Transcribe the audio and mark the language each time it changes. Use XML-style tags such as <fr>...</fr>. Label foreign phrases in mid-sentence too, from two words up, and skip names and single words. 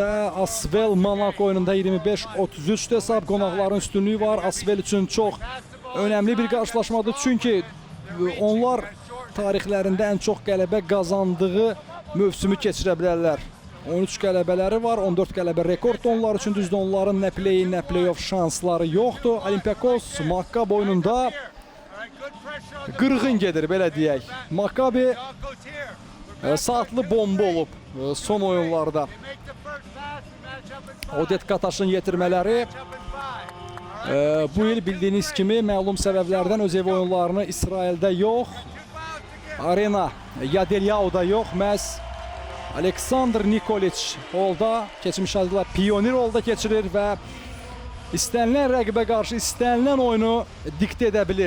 <az>Asvel Monaco oyununda 25-33 hesab. Qonaqların üstünlüyü var. Asvel üçün çox önəmli bir qarşılaşmadır. Çünki onlar tarixlərində ən çox qələbə qazandığı mövsümü keçirə bilərlər. 13 qələbələri var, 14 qələbə rekorddur onlar üçün. Düzdür, onların nə play-in, nə play-off şansları yoxdur. Olympiakos Makkab oyununda qırğın gedir, belə deyək. Maccabi saatlı bomba olub son oyunlarda. Odet Kataşın yetirmələri bu il bildiyiniz kimi məlum səbəblərdən öz ev oyunlarını İsraildə yox, Arena Yadelyao'da yox, məhz Aleksandr Nikoliç holda, keçmiş adıyla Pionir holda keçirir və istənilən rəqibə qarşı istənilən oyunu diktə edə bilir.</az>